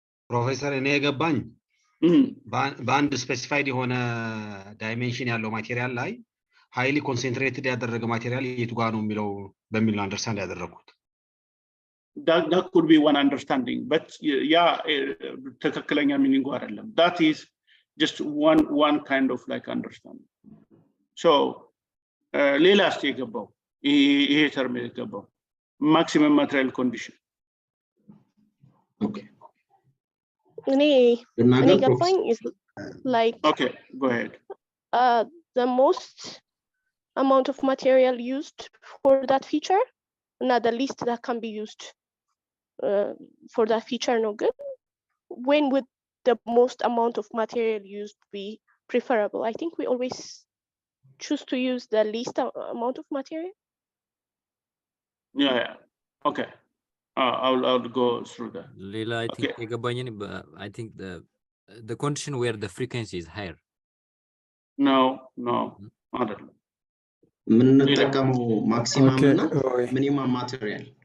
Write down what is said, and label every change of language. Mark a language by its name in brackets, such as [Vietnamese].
[Amharic] ፕሮፌሰር እኔ የገባኝ በአንድ ስፔሲፋይድ የሆነ ዳይሜንሽን ያለው ማቴሪያል ላይ ሃይሊ ኮንሰንትሬትድ ያደረገ ማቴሪያል የቱ ጋር ነው የሚለው በሚል አንደርስታንድ ያደረኩት። [English] That could be one understanding, but yeah, [Amharic] ትክክለኛ ሚኒንጉ አይደለም. [English] That is just one kind of like understanding. [Amharic] So ሌላ እስቲ የገባው ይሄ ተርም የገባው maximum material condition. [English] Okay. [Amharic] እኔ ገባኝ [English] is like, okay, go ahead. The most amount of material used for that feature, not the least that can be used for that feature. No good. When would the most amount of material used be preferable? I think we always choose to use the least amount of material. Yeah. Okay. I'll go through that. Leila, I think I think the condition where the frequency is higher. [Amharic] No, አይደለም። የምንጠቀመው ማክሲመም እና ሚኒመም ማቴሪያል